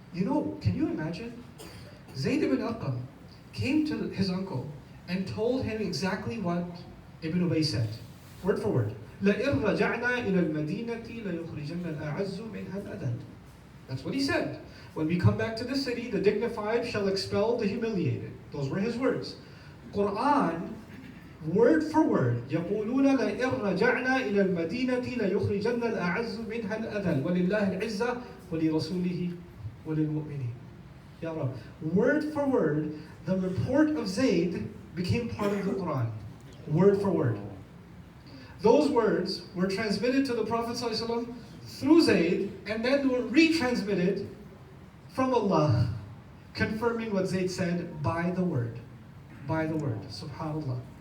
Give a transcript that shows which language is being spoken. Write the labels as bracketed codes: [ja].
[en] Can you imagine? Zayd ibn Arqam came to his uncle and told him exactly what Ibn Ubay said, word for word. [ar] لَإِن رَجَعْنَا إِلَى الْمَدِينَةِ لَيُخْرِجَنَّ الْأَعَزُّ مِنْهَا الْأَذَلَّ. [en] That's what he said. When we come back to the city, the dignified shall expel the humiliated. Those were his words. Quran, word for word, [ar] يَقُولُونَ لَإِن رَجَعْنَا إِلَى الْمَدِينَةِ لَيُخْرِجَنَّ الْأَعَزُّ مِنْهَا الْأَذَلَّ وَلِلَّهِ الْعِزَّةُ وَلِرَسُولِهِ وَلِلْمُؤْمِنِينَ. Ya Rab. [en] Word for word, the report of Zayd became part of the Quran. Word for word. Those words were transmitted to the Prophet ﷺ through Zayd, and then were retransmitted from Allah, confirming what Zayd said by the word. By the word. SubhanAllah.